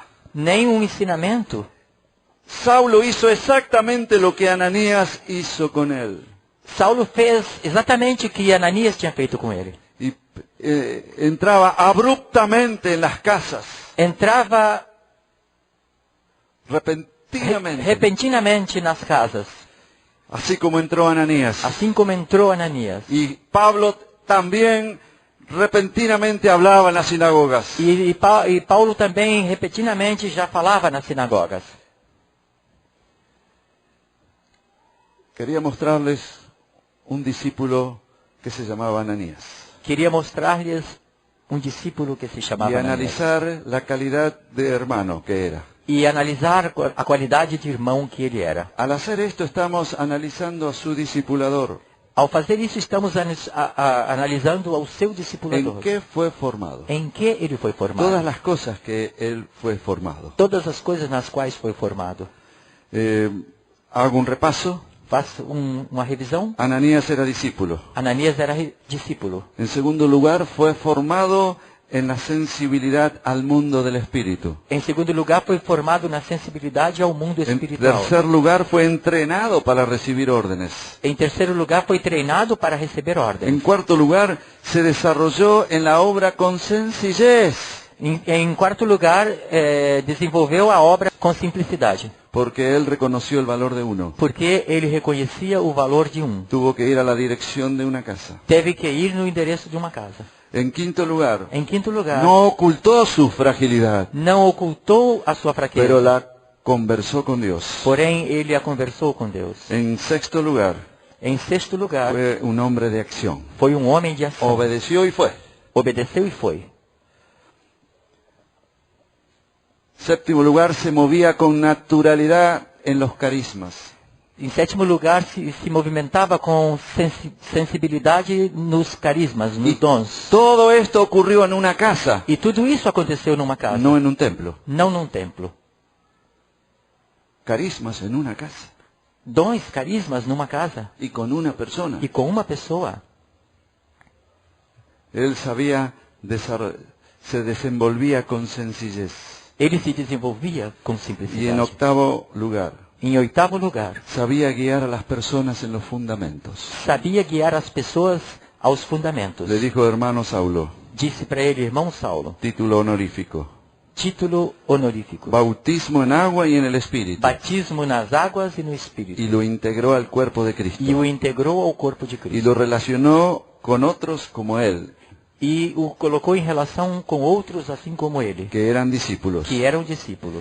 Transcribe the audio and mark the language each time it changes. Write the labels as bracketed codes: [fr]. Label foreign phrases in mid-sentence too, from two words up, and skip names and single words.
[pt] nem um ensinamento. [es] Saulo hizo exactamente lo que Ananías hizo con él. [pt] Saulo fez exatamente o que Ananias tinha feito com ele. [es] Y entraba abruptamente en las casas, [pt] Entrava repentinamente, repentinamente nas casas, [es] así como entró Ananías. [pt] assim como entrou Ananias. [es] Y Pablo también repentinamente hablaba en las sinagogas. [pt] E Paulo também repentinamente já falava nas sinagogas. [es] Quería mostrarles un discípulo que se llamaba Ananías [pt] Queria mostrar-lhes um discípulo que se chamava [es] y [pt] Ananias. [es] analizar la calidad de hermano que era. [pt] E analisar a qualidade de irmão que ele era. [es] Al hacer esto estamos analizando a su discipulador. [pt] Ao fazer isso, estamos analisando ao seu discipulador. [es] ¿En qué fue formado? [pt] Em que ele foi formado. [es] Todas las cosas que él fue formado. [pt] Todas as coisas nas quais foi formado. [es] Hago un repaso. [pt] Faça uma revisão. [es] Ananías era discípulo. [pt] Ananias era discípulo. [es] En segundo lugar, fue formado en la sensibilidad al mundo del espíritu. [pt] Em segundo lugar, foi formado na sensibilidade ao mundo [es] En [pt] espiritual. [es] tercer lugar, fue entrenado para recibir órdenes. [pt] Em terceiro lugar, foi treinado para receber [es] En [pt] ordens. [es] cuarto lugar, se desarrolló en la obra con sencillez, [pt] Em quarto lugar, desenvolveu a obra com simplicidade. [es] porque él reconoció el valor de uno. [pt] Porque ele reconhecia o valor de um. [es] Tuvo que ir a la dirección de una casa. [pt] Teve que ir no endereço de uma casa. [es] En quinto lugar, [pt] Em quinto lugar, [es] no ocultó su fragilidad, [pt] não ocultou a sua fraqueza. [es] pero la conversó con Dios. [pt] Porém, ele a conversou com Deus. [es] En sexto lugar, [pt] Em sexto lugar, [es] fue un hombre de acción. [pt] foi um homem de ação. [es] Obedeció y fue. [pt] Obedeceu e foi. [es] Séptimo lugar, se movía con naturalidad en los carismas. [pt] Em sétimo lugar, se movimentava com sensibilidade nos carismas, nos dons. [es] Todo esto ocurrió en una casa, [pt] E tudo isso aconteceu numa casa, [es] no en un templo. [pt] não num templo. [es] Carismas en una casa [pt] Dons, carismas numa casa [es] y con una persona. [pt] e com uma pessoa. [es] Él sabía, se desenvolvía con sencillez. [pt] Ele se desenvolvia com [es] Y en [pt] simplicidade. [es] octavo lugar, [pt] Em oitavo lugar, [es] sabía guiar a las personas en los fundamentos. [pt] sabia guiar as pessoas aos fundamentos. [es] Le dijo hermano Saulo, [pt] Disse para ele, irmão Saulo, [es] título honorífico, [pt] título honorífico. [es] bautismo en agua y en el Espíritu. [pt] Batismo nas águas e no Espírito. [es] Y lo integró al cuerpo de Cristo. [pt] E o integrou ao corpo de [es] Y [pt] Cristo. [es] lo relacionó con otros como él. [pt] e o colocou em relação com outros assim como ele, [es] que eran discípulos. [pt] que eram discípulos.